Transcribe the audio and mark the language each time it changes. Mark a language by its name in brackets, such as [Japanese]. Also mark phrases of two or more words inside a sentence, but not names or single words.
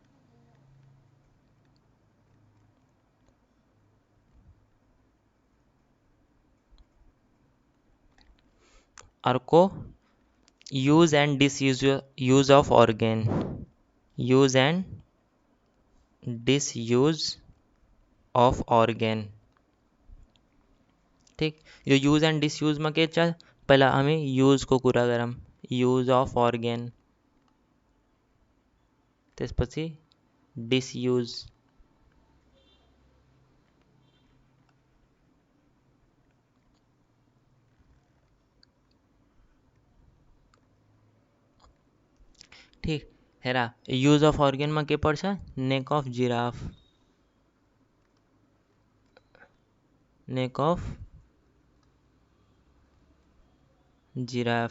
[English] अर्को use and disuse of organ. use and disuse of organ. [Nepali] ठीक. यो [English] use and disuse मा [Nepali] के छ? पहिला हामी युजको कुरा गरौँ. [English] use of organ. त्यसपछि डिसयूज. [Nepali] ठीक. हेरा. [English] use of organ मा [Nepali] के पर्छ? [English] neck of giraffe. neck of giraffe.